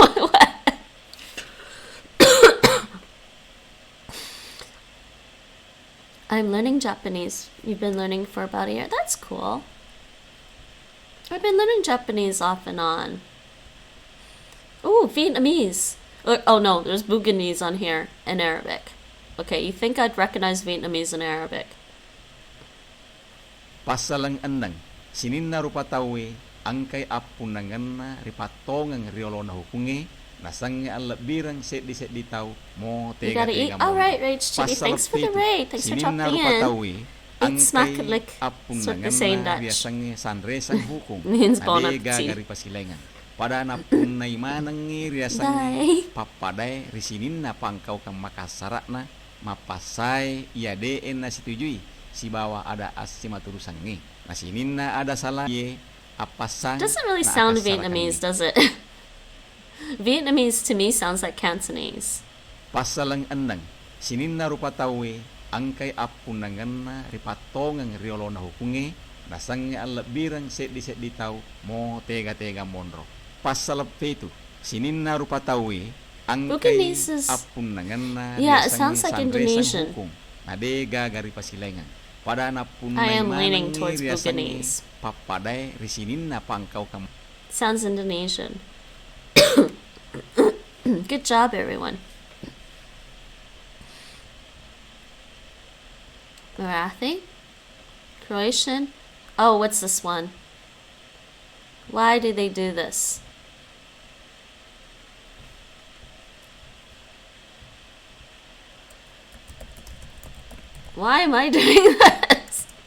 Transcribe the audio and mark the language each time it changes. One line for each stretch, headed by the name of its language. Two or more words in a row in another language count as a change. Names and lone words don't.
English: I'm learning Japanese. You've been learning for about a year. That's cool. I've been learning Japanese off and on. Oh, Vietnamese. Oh no, there's Bhutanese on here and Arabic. Okay, you think I'd recognize Vietnamese and Arabic?
Buginese: Pasalang andang sininna rupatawi angkay apunangan ripatongang riolo na hukungi nasang alabirang seddi tau mo
English: tega. You gotta eat. All right, Rach Chitty. Thanks for the raid. Thanks for dropping in. Eat smack like the same Dutch. Means bon appetit.
Buginese: Pada na punay manang riasang papaday risinin na pangkaw kang makasarak na mapasay iadeen na situjui si bawa ada as si maturusan ni nasinin na ada salah ye apasang.
English: Doesn't really sound Vietnamese, does it? Vietnamese to me sounds like Cantonese.
Buginese: Pasalang andang sinin na rupatawi angkay apunangan na ripatongang riolo na hukungi nasang alabirang seddi tau mo tega monro. Pasalap itu sinin na rupatawi angkay apunangan na
English: yeah, it sounds like Indonesian.
Buginese: Nadega gari pasilengan. Pada na
English: I am leaning towards Bhutanese.
Buginese: Papaday risinin na pangkaw kam.
English: Sounds Indonesian. Good job, everyone. Marathi? Croatian? Oh, what's this one? Why do they do this? Why am I doing this?